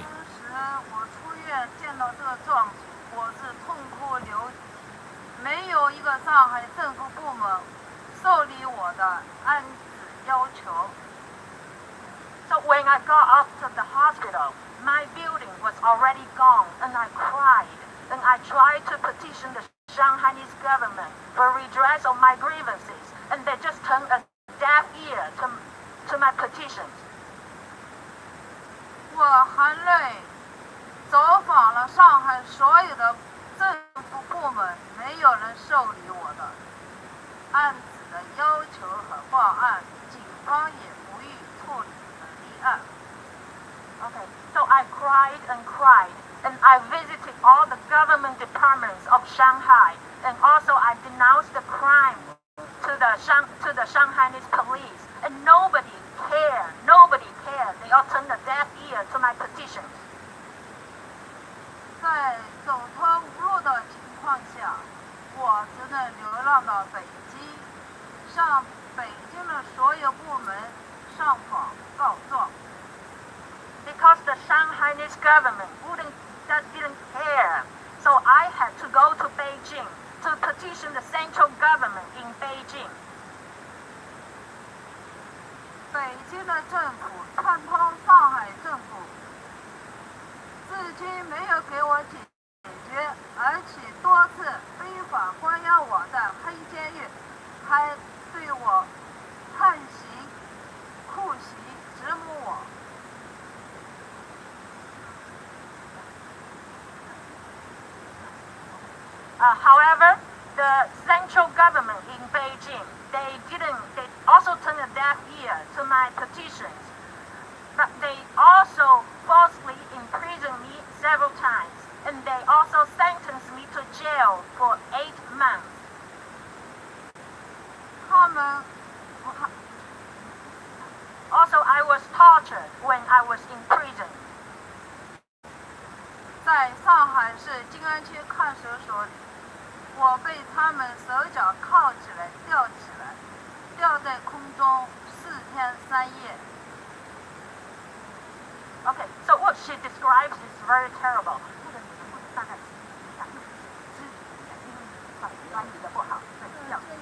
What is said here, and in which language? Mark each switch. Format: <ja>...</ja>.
<zh>当时我出院见到这个状景，我是痛哭流涕，没有一个上海政府部门受理我的安置要求。</zh> <en>So when I got out of the hospital, my building was already gone, and I cried, and I tried to petition the Shanghainese government for redress of my grievances, and they just turned a deaf ear to my petitions.</en> <zh>我含泪走访了上海所有的政府部门，没有人受理我的案子的要求和报案，警方也不予处理立案。</zh> <en>Okay, so I cried and cried, and I visited all the government departments of Shanghai, and also I denounced the crime to to the Shanghainese police, and nobody cared. Nobody cared. They all turned a deaf ear to my petitions.</en> <zh>在走投无路的情况下，我只能流浪到北京，向北京的所有部门上访告状。</zh> <en>Because the Shanghainese government didn't care, so I had to go to Beijing to petition the central government in Beijing.</en> <zh>北京的政府串通上海政府，至今没有给我解决，而且多次非法关押我在黑监狱，还对我判刑、酷刑、折磨我。</zh> <en>However, the central government in Beijing, they also turned a deaf ear to my petitions, but they also falsely imprisoned me several times, and they also sentenced me to jail for 8 months.</en> <zh>他们</zh> <en>Also, I was tortured when I was in prison.</en> <zh>在上海市静安区看守所里，我被他们手脚铐起来，吊在空中4天3夜。</zh> <en>Okay, so what she describes is very terrible.</en> <zh>那个你们大概想肢体因为管理的不好，对，这样。</zh>